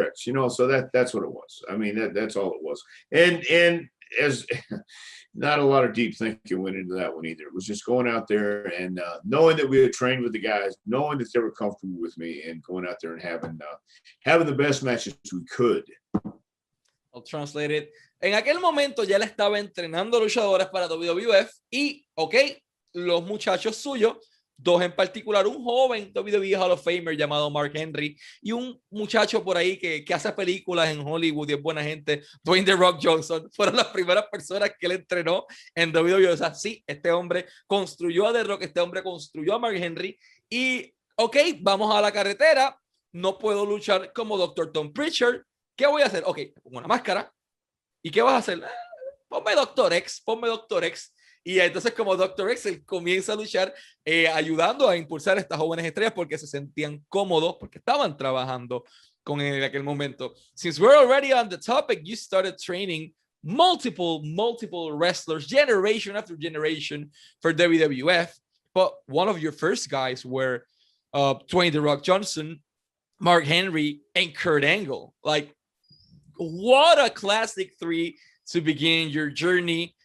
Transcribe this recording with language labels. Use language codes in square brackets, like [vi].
[en] X. You know, so that's what it was. I mean, that's all it was. And as not a lot of deep thinking went into that one either. It was just going out there and knowing that we had trained with the guys, knowing that they were comfortable with me, and going out there and having the best matches we could. I'll translate it. [es] En aquel momento ya él estaba entrenando luchadores para WWF y, ok, los muchachos suyos, dos en particular, un joven WWE Hall of Famer llamado Mark Henry y un muchacho por ahí que hace películas en Hollywood y es buena gente, Dwayne The Rock Johnson, fueron las primeras personas que él entrenó en WWE. O sea, sí, este hombre construyó a The Rock, este hombre construyó a Mark Henry y, ok, vamos a la carretera, no puedo luchar como Dr. Tom Prichard. ¿Qué voy a hacer? Ok, pongo una máscara. ¿Y qué vas a hacer? Ponme Dr. X, ponme Dr. X. Y entonces como Dr. X, él comienza a luchar ayudando a impulsar a estas jóvenes estrellas porque se sentían cómodos, porque estaban trabajando con él en aquel momento. [en] Since we're already on the topic, you started training multiple wrestlers, generation after generation for WWF. But one of your first guys were Dwayne The Rock Johnson, Mark Henry, and Kurt Angle. Like, what a classic three to begin your journey.